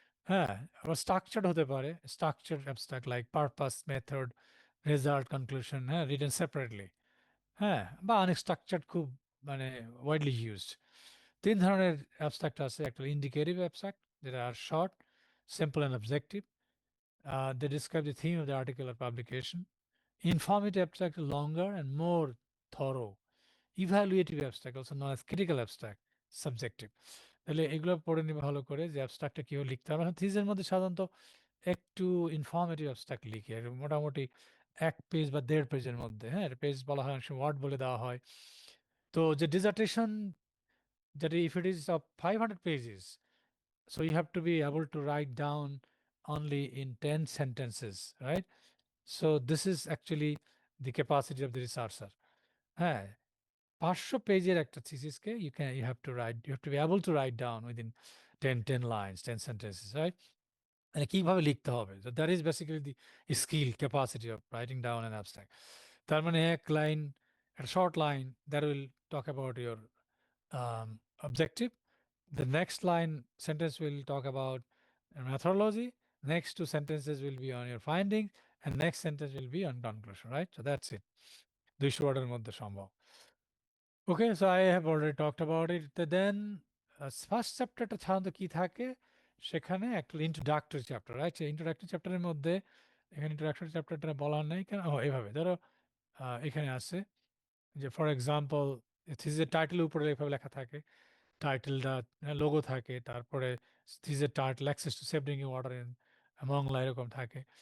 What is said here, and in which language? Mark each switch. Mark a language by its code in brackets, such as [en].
[bn] হ্যাঁ, আবার স্ট্রাকচার্ড হতে পারে, structure abstract like purpose, method, result, conclusion, হ্যাঁ, রিটেন সেপারেটলি। হ্যাঁ, বা আনস্ট্রাকচার্ড, খুব মানে ওয়াইডলি ইউজড। 3 ধরনের অ্যাবস্ট্রাক্ট আছে, একটা ইন্ডিকেটিভ অ্যাবস্ট্রাক্ট, যেটা আর short, simple and objective, [en] they describe the theme of the article or publication. Informative abstract is longer and more thorough. Evaluative abstract, also known as critical abstract, subjective. [bn] তাহলে এগুলো পড়ে নিবে ভালো করে যে অ্যাবস্ট্রাক্টটা কীভাবে লিখতে হবে। এখন থিসিসের মধ্যে সাধারণত একটু ইনফরমেটিভ অ্যাবস্ট্রাক্ট লিখি আর মোটামুটি ১ পেজ বা ১.৫ পেজের মধ্যে, হ্যাঁ? পেজ বলা হয়, অনেক সময় ওয়ার্ড বলে দেওয়া হয়। তো যে dissertation, [en] that if it is of 500 pages, so you have to be able to write down only in 10 sentences, right? So this is actually the capacity of the researcher. [bn] হ্যাঁ, 500 পেজের একটা থিসিসকে [en] you have to write, you have to be able to write down within 10 lines, 10 sentences, right? [bn] মানে কিভাবে লিখতে হবে, [en] so that is basically the skill capacity of writing down an abstract. [bn] তার মানে এক line, [en] a short line that will talk about your objective. The next line sentence will talk about methodology. Next two sentences will be on your findings, and next sentence will be on conclusion, right? So that's it. [bn] 200 ওয়ার্ডের মধ্যে সম্ভব। [en] Okay, so I have already talked about it. Then [bn] first চ্যাপ্টারটা সাধারণত কি থাকে, সেখানে একটা introductory chapter, right? Introductory চ্যাপ্টারের মধ্যে এখানে ইন্ট্রোডাক্টরি চ্যাপ্টারটা বলার নেই কেন, এভাবে ধরো এখানে আছে যে ফর এক্সাম্পল থিসিসের টাইটেলের উপরে এভাবে লেখা থাকে, টাইটেলটা লোগো থাকে, তারপরে থিসের title access to save drinking water in Mongla এরকম থাকে।